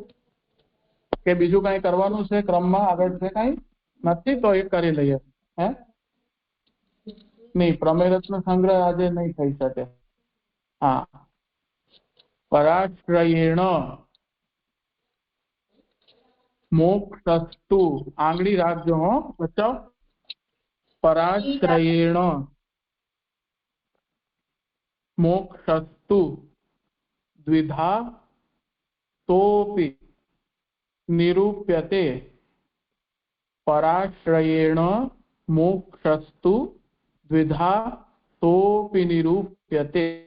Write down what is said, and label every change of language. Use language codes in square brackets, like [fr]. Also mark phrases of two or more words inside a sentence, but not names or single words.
[gu] કે બીજું કઈ કરવાનું છે ક્રમમાં આગળ છે કઈ નથી તો એક કરી લઈએ હે નહીં પ્રમેય રત્ન સંગ્રહ આજે નહીં થઈ શકે। હા [sa] પરાશ્રયેણ મોક્ષસ્તુ [gu] આંગળી રાખજો હો બચ્ચો। [sa] पराश्रयेण मोक्षस्तु द्विधा तोपि निरूप्यते। पराश्रयेण मोक्षस्तु द्विधा तोपि निरूप्यते।